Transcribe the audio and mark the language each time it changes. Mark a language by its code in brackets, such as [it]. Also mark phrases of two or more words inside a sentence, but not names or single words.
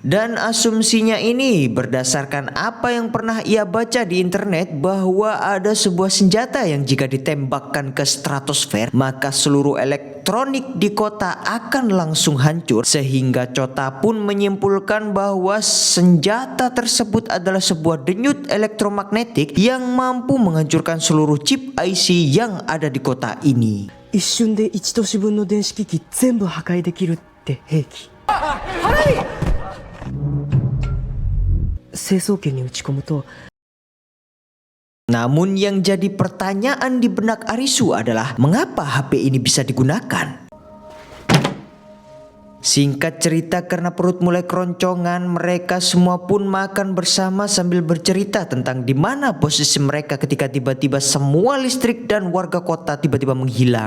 [id] Dan asumsinya ini berdasarkan apa yang pernah ia baca di internet, bahwa ada sebuah senjata yang jika ditembakkan ke stratosfer, maka seluruh elektronik di kota akan langsung hancur. Sehingga Chota pun menyimpulkan bahwa senjata tersebut adalah sebuah denyut elektromagnetik yang mampu menghancurkan seluruh chip IC yang ada di kota ini. [ja] 一瞬で1都市分の電子機器全部破壊できるって兵器。成層圏に打ち込むと。 [id] Namun yang jadi pertanyaan di benak Arisu adalah, mengapa HP ini bisa digunakan? Singkat cerita, karena perut mulai keroncongan, mereka semua pun makan bersama sambil bercerita tentang di mana posisi mereka ketika tiba-tiba semua listrik dan warga kota tiba-tiba menghilang.